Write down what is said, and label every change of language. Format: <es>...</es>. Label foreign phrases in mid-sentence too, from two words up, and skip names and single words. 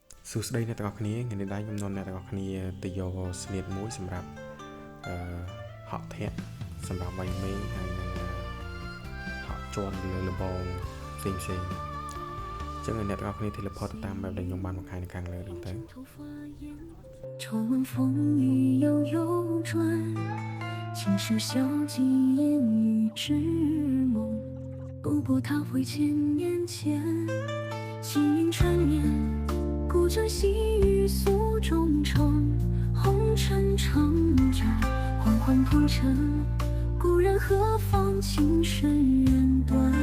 <km>សួស្តីអ្នកទាំងអស់គ្នាថ្ងៃនេះដែរខ្ញុំនាំអ្នកទាំងអស់គ្នាទៅយកស្នៀតមួយសម្រាប់ហក់ធាក់សម្រាប់វាយមេហើយនឹងហក់ជាន់លើលបងផ្សេងអញ្ចឹងអ្នកទាំងអស់គ្នា teleport ទៅតាមបែបដែលខ្ញុំបានបង្ហាញនៅខាងលើហ្នឹងទៅ</km> <zh>愁闻风雨悠悠转，青石小径烟雨之梦，不过他会千年前，轻云缠绵，古筝细雨诉衷肠，红尘长展，缓缓铺陈，故人何妨情深缘短。</zh>